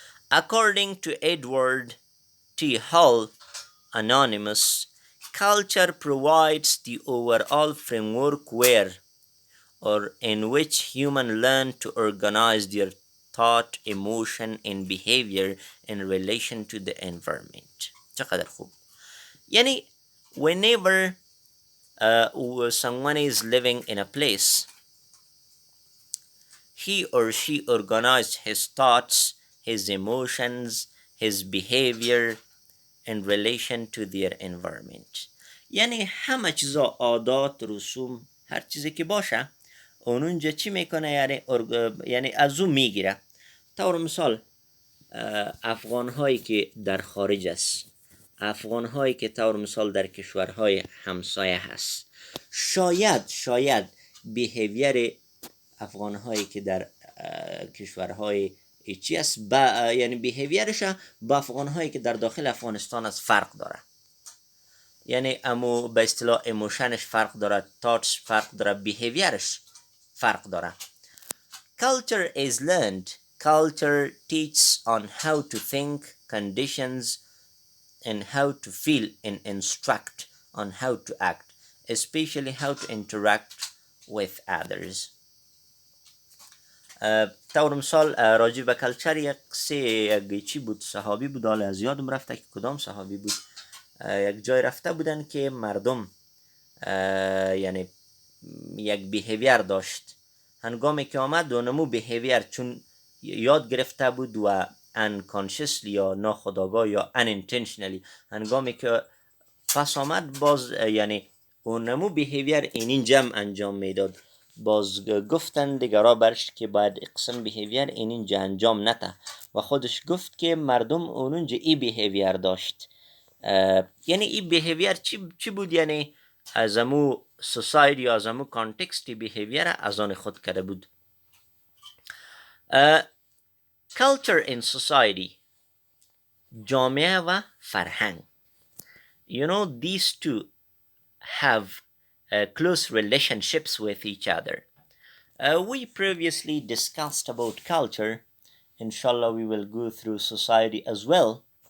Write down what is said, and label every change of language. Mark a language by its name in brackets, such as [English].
[English] According to Edward T. Hall, Anonymous, culture provides the overall framework where or in which humans learn to organize their thought, emotion, and behavior in relation to the environment. [Persian] چقدر خوب. [English] یعنی whenever someone is living in a place, he or she organized his thoughts, his emotions, his behavior in relation to their environment. [Persian] یعنی همه چیزا، عادات، رسوم، هر چیزی که باشه اونجا چی میکنه؟ یعنی از اون میگیره. طور مثال افغان هایی که در خارج است، افغان هایی که طور مثال در کشورهای همسایه هست، شاید بیهیویر افغان هایی که در کشورهای چی است یعنی بیهیویرش با افغان هایی که در داخل افغانستان است فرق داره. یعنی امو به اصطلاح ایموشنش فرق داره، تاتش فرق داره، بیهیویرش فرق داره. [English] Culture is learned. [Persian] Culture teaches on how to think, conditions, and how to feel, and instruct on how to act, especially how to interact with others. طور مثال راجع به کلچر یک چی بود، صحابی بود، حالا از یادم رفته که کدام صحابی بود. یک جای رفته بودن که مردم یعنی یک بیهیویر داشت. هنگامی که آمد و نمو بیهیویر چون یاد گرفته بود و unconsciously یا ناخودآگاه یا unintentionally، هنگامی که پس آمد باز یعنی اون نمو بیهیویر این جمع انجام میداد، باز گفتن دیگرا برش که باید اقسم بیهیویر اینجا انجام نته و خودش گفت که مردم اونجا ای بیهیویر داشت. یعنی ای بیهیویر چی بود؟ یعنی از امو سوسایتی، از امو کانتکستی بیهیویر از آن خود کرده بود. [English] culture in society، [Persian] جامعه و فرهنگ. [English] You know, these two have close relationships with each other. We previously discussed about culture. Inshallah, we will go through society as well.